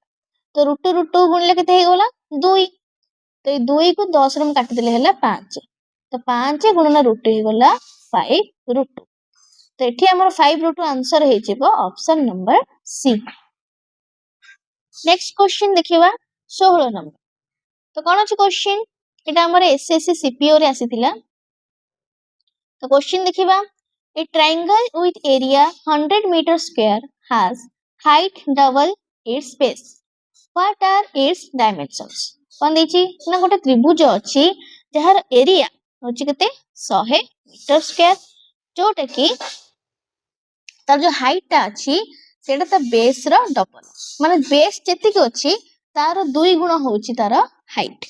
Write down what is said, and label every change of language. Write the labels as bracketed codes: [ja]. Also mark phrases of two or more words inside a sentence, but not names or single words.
[or] ତ ରୁଟୁ ରୁଟୁ ଗୁଣିଲେ କେତେ ହେଇଗଲା 2, ତ ଏଇ 2 କୁ 10 ରେ ମୁଁ କାଟିଦେଲେ ହେଲା 5, ତ 5 ଗୁଣନ ରୁଟୁ ହେଇଗଲା 5√2। ତ ଏଠି ଆମର 5√2 ଆନ୍ସର ହେଇଯିବ [en] option number C. next question [or] ଦେଖିବା 16 ନମ୍ବର। ତ କଣ ଅଛି क्वेश्चन, এটা ଆମର एसएससी सीपीओ ରେ ଆସିଥିଲା। ତ क्वेश्चन ଦେଖିବା, [en] a triangle with area 100 meter square has height double its base, what are its dimensions? [or] କଣ ଦେଇଛି ନା ଗୋଟେ ତ୍ରିଭୁଜ ଅଛି ଯାହାର ଏରିଆ ହଉଛି କେତେ 100 [en] meter square, [or] ଯୋଉଟା କି ତାର ଯୋଉ ହାଇଟ୍ ଟା ଅଛି ସେଇଟା ତା ବେସ୍ ର ଡବଲ, ମାନେ ବେସ୍ ଯେତିକି ଅଛି ତାର 2 ଗୁଣ ହଉଛି ତାର ହାଇଟ୍।